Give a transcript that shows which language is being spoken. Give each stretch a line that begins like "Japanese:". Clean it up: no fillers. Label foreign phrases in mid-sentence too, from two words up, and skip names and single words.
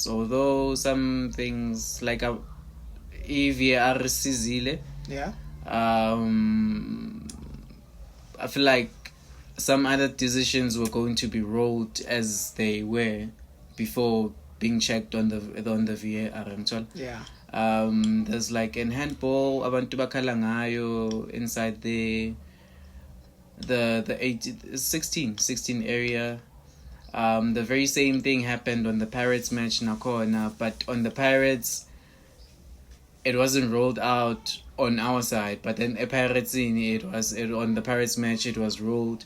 English: Although some things like EVR Sizile. Yeah. I feel like some other decisions were going to be rolled as they were before being checked on the VAR. Yeah. There's like in handball,
Zulu: abantu bakhala ngayo
English: inside the 16 area. The very same thing happened on the Pirates match nakhona, but on the Pirates it wasn't rolled out on our side, but then Pirates on the Pirates match it was rolled.